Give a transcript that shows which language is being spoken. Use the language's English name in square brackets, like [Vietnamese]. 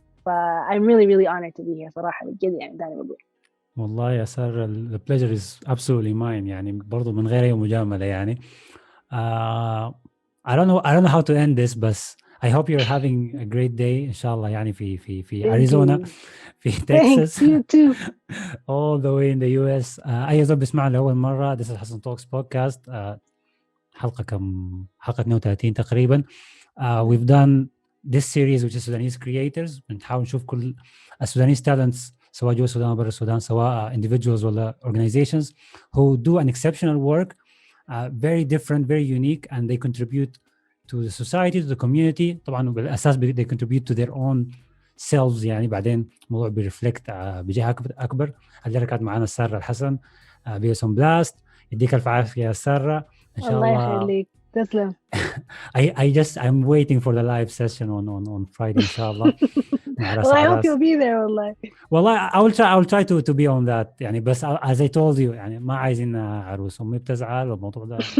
[English] But I'm really honored to be here [Arabic] صراحة بجد يعني داني بقول. والله يا سارة, [English] the pleasure is absolutely mine [Arabic] يعني, برضو من غير أي مجاملة يعني. [English] I don't know how to end this, but I hope you're having a great day [Arabic] إن شاء الله يعني في أريزونا, [English] في Texas. Thanks, you too. all the way in the US. [Arabic] أي زول بيسمع لأول مرة, [English] this is Hassan Talks podcast. [Arabic] حلقة 32 تقريبا. [English] We've done this series which is Sudanese creators, [Arabic] بنحاول نشوف كل [English] Sudanese talents [Arabic] سواء جوا السودان وبرا السودان, [English] سواء individuals ولا organizations who do an exceptional work, very different, very unique, and they contribute to the society, to the community. [Arabic] طبعا بالأساس [English] they contribute to their own selves [Arabic] يعني, بعدين الموضوع بيرفلكت بجهة أكبر. هذه كانت معنا سارة الحسن, BSONBLAST. يديك الف عافية يا سارة إن شاء الله. الله يخليك, تسلم. [English] I'm waiting for the live session on Friday [Arabic] إن شاء الله. [English] Well, I hope you'll be there والله. I will try to be on that [Arabic] يعني, بس [English] as I told you [Arabic] يعني ما عايزين عروس, أمي بتزعل والموضوع ده.